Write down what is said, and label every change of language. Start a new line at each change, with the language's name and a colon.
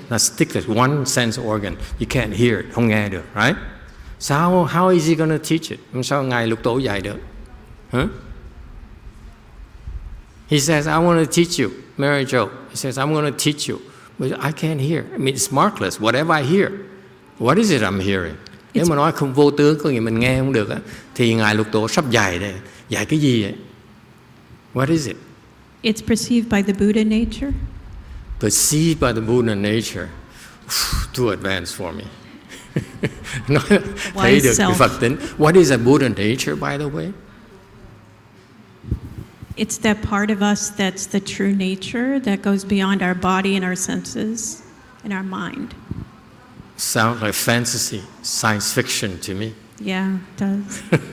English: Let's stick with one sense organ. You can't hear it,
Vietnamese: không nghe được,
English: right? So how is he going to teach it?
Vietnamese: Sao Ngài Lục Tổ dạy được?
English: Huh? He says, I want to teach you. Mary Jo, he says, I'm going to teach you. But I can't hear. I mean, it's markless. Whatever I hear. What is it I'm hearing?
Vietnamese: Nếu mà nói không vô tướng, có nghĩa mình nghe không được á, thì Ngài Lục Tổ sắp dạy đây. Dạy cái gì vậy?
English: What is it? It's perceived by the Buddha nature. Perceived by the Buddha nature. Too advanced for me.
Vietnamese: Nói thấy được cái Phật tính.
English: What is a Buddha nature, by the way? It's that part of us that's the true nature that goes beyond our body and our senses and our mind. Sounds like fantasy, science fiction to me. Yeah, it does.